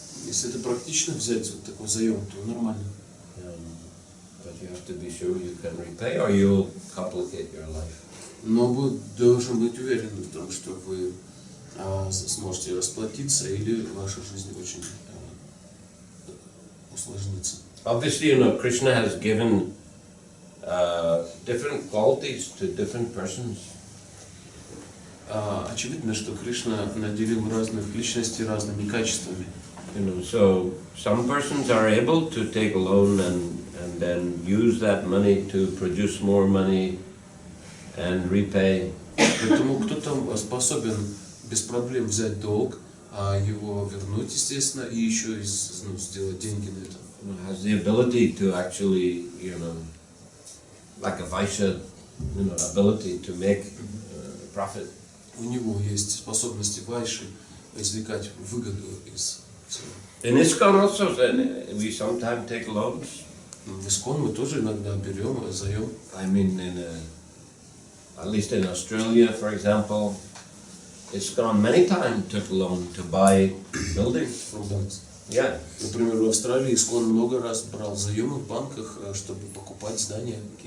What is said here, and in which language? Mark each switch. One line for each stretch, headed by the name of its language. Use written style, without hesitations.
Russian: Если это практично взять вот такой заем, то нормально.
English: But you have to be sure you can repay, or you'll complicate your life.
Russian: Но вы должны быть уверены в том, что вы сможете расплатиться, или ваша жизнь очень усложнится.
English: Obviously, you know, Krishna has given different qualities to different persons.
Russian: Очевидно, что Кришна наделил разных личностей разными качествами.
English: You know, so some persons are able to take a loan and then use that money to produce more money and repay.
Russian: Поэтому кто-то способен без проблем взять долг, его вернуть, естественно, и еще сделать деньги на это.
English: You know, has the ability to actually, you know, like a Vaishya, you know, ability to make profit.
Russian: У него есть способности вайши извлекать выгоду из всего.
English: In ISKCON also, we sometimes take loans.
Russian: В ИСККОН мы тоже иногда берем заем.
English: I mean, at least in Australia, for example, ISKCON many times took a loan to buy buildings. From banks. Yeah.
Russian: Например, в Австралии ИСККОН много раз брал заемы в банках, чтобы покупать здания.